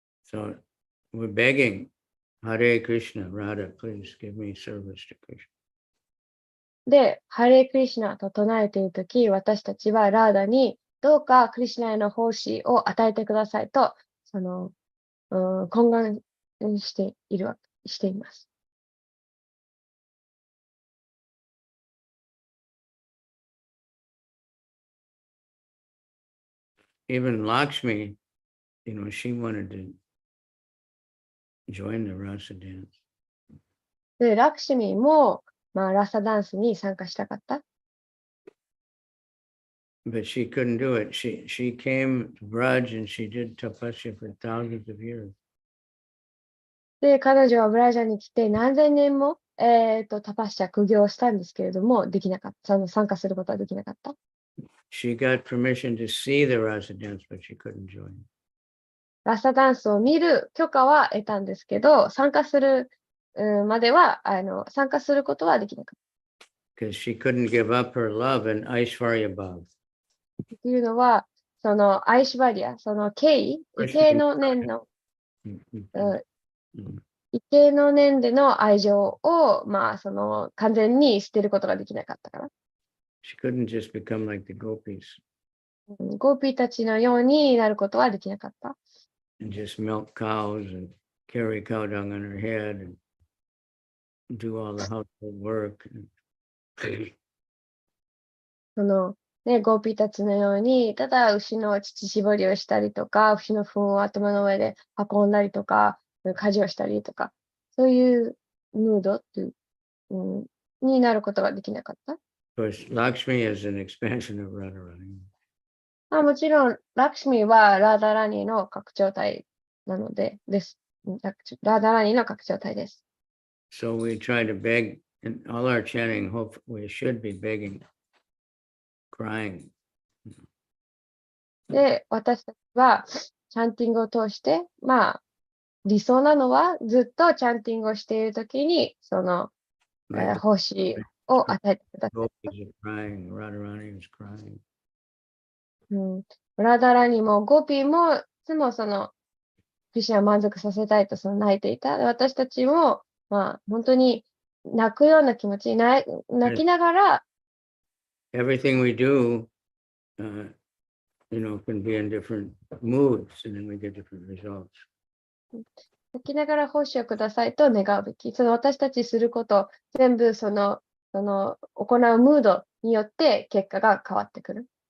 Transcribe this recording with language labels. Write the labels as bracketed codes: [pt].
[en] So we're begging, Hare Krishna, Radha, please give me service to Krishna. [ja] で、ハレークリシナと唱えているとき、私たちはラーダに、どうかクリシナへの奉仕を与えてくださいと、懇願しています。 [en] Even Lakshmi, she wanted to join the rasa dance. [ja] で、ラクシミも、ラサダンスに参加したかった。 [en] But she couldn't do it. She came to Braj and she did tapasya for thousands of years. [ja] で、彼女はブラジャーに来て何千年も、タパッシャ苦行したんですけれども、できなかった。参加することはできなかった。 [en] She got permission to see the rasa dance, but she couldn't join. [ja] ラサダンスを見る許可は得たんですけど、参加するまでは、参加することはできなかった。 [en] Because she couldn't give up her love and Aishwarya Bhav. [ja] というのは、アイシュバリア、異形の念の、異形の念での愛情を、完全に捨てることができなかったから。 [en] She couldn't just become like the gopis [ja] ゴーピーたちのようになることはできなかった。 [en] and just milk cows and carry cow dung on her head and do all the household work. [ja] ゴーピーたちのように、ただ牛の乳搾りをしたりとか、牛の糞を頭の上で運んだりとか、家事をしたりとか、そういうムードになることができなかった。 [en] Of course, Lakshmi is an expansion of Radharani. [ja] もちろん、ラクシミはラーダラニーの拡張体なので、です。ラーダラニーの拡張体です。 [en] So we try to beg, in all our chanting, hope we should be begging, crying. [ja] で、私たちは、チャンティングを通して、理想なのは、ずっとチャンティングをしているときに、 [en] Like [ja] 奉仕を与えてください。 [en] gopis are crying, Radharani is crying. [ja] ラダラにもゴピーもいつもクリシュナを満足させたいと泣いていた。私たちも、本当に泣くような気持ち、泣きながら、 [en] Everything we do, can be in different moods, and then we get different results. [ja] 泣きながら奉仕をくださいと願うべき。私たちすること、全部行うムードによって結果が変わってくる。